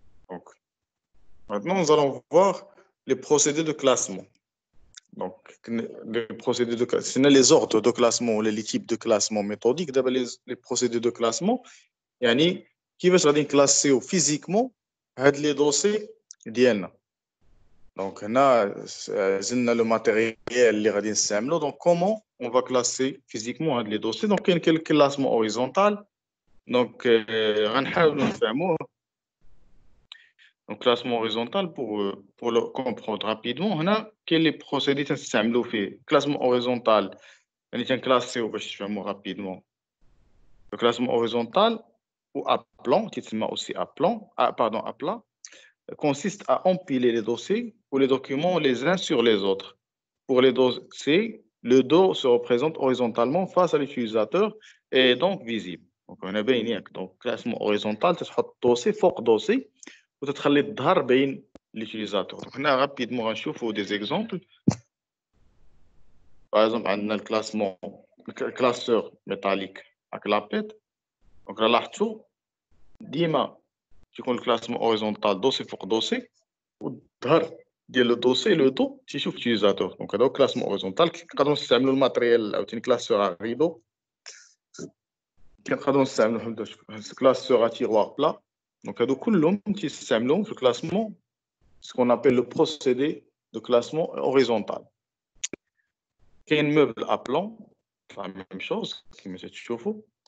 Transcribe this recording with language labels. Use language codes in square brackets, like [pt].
[fr] Donc, maintenant, nous allons voir les procédés de classement. Donc, les procédés de classement, les ordres de classement ou les types de classement méthodiques. D'abord, les procédés de classement, [ar] يعني كيفاش غادي نكلاسيو [fr] physiquement [ar] هاد [fr] les dossiers [ar] ديالنا. [fr] Donc, [ar] هنا زلنا [fr] le matériel [ar] اللي غادي نستعملو. [fr] Donc, comment on va classer physiquement [ar] هاد [fr] les dossiers. Donc, [ar] كاين [fr] quelques classements horizontal. Donc, [ar] غنحاولوا نفهموه. [fr] Donc, classement horizontal, pour le comprendre rapidement, on a quels procédés [ar] تنستعملوا فيه. [fr] Classement horizontal, [ar] يعني تنكلاسيو باش تفهموا [fr] rapidement. Le classement horizontal ou à plan, [ar] تسمى [fr] aussi à plan, à plat, consiste à empiler les dossiers ou les documents les uns sur les autres. Pour les dossiers, le dos se représente horizontalement face à l'utilisateur et est donc visible. Donc, on a bien donc classement horizontal, [ar] تحط [fr] dossier [ar] فوق [fr] dossier. [ar] وتتخلي الظهر بين [fr] l'utilisateur. Donc, [ar] هنا [fr] rapidement [ar] غنشوفوا [fr] des exemples. Par exemple, [ar] عندنا [fr] الكلاسمون classeur métallique à clapette. Donc, [ar] لاحظتوا ديما تيكون الكلاسمون horizontal دوسي فوق دوسي والظهر ديال لو دوسي لو دو تيشوف [fr] l'utilisateur. Donc, [ar] هذا هو الكلاسمون horizontal. كنقدروا نستعملوا الماتريال عاوتاني [fr] classeur à rideau. [ar] كنقدروا نستعملوا [fr] classeur à tiroir plat. Donc, [ar] هادو كلهم تيستعملوهم في الكلاسمون [fr] ce qu'on appelle le procédé de classement horizontal. Il y a un meuble à plan, la même chose, qui me [ar] تشوفوا.